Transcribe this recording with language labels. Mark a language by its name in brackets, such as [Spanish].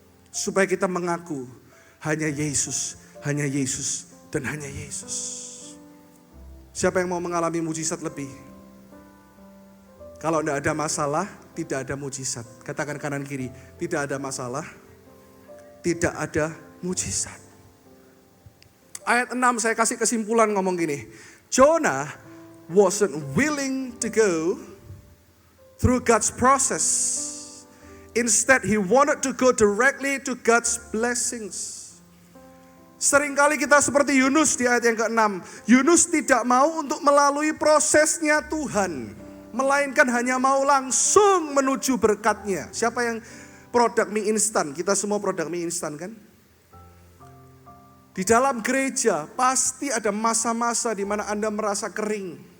[Indonesian] Supaya kita mengaku hanya Yesus, dan hanya Yesus. Siapa yang mau mengalami mujizat lebih? Kalau tidak ada masalah, tidak ada mujizat. Katakan kanan kiri, tidak ada masalah, tidak ada mujizat. Ayat 6 saya kasih kesimpulan ngomong gini. [English] Jonah wasn't willing to go through God's process. Instead he wanted to go directly to God's blessings. [Indonesian] Seringkali kita seperti Yunus di ayat yang ke-6. Yunus tidak mau untuk melalui prosesnya Tuhan. Melainkan hanya mau langsung menuju berkatnya. Siapa yang produk mie instan? Kita semua produk mie instan kan? Di dalam gereja pasti ada masa-masa di mana Anda merasa kering.